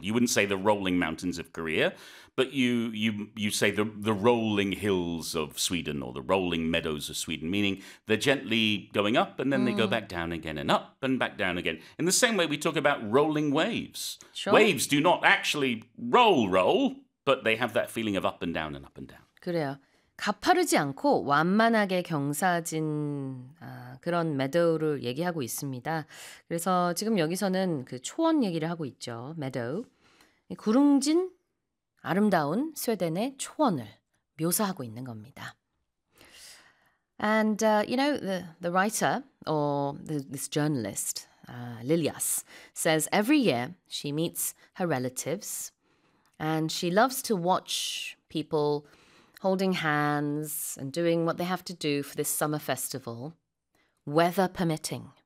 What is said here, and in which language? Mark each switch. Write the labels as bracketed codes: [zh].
[en] You wouldn't say the rolling mountains of Korea, but you say the rolling hills of Sweden or the rolling meadows of Sweden, meaning they're gently going up and then they go back down again and up and back down again. In the same way, we talk about rolling waves. Sure. Waves do not actually roll, but they have that feeling of up and down and up and down. [ko] 그래요. 가파르지 않고 완만하게 경사진 그런 매도우를 얘기하고 있습니다. 그래서 지금 여기서는 그 초원 얘기를 하고 있죠. 매도우. 구릉진 아름다운 스웨덴의 초원을 묘사하고 있는 겁니다. [en] And you know the writer or this journalist Lilias says every year she meets her relatives and she loves to watch people holding hands and doing what they have to do for this summer festival, weather permitting.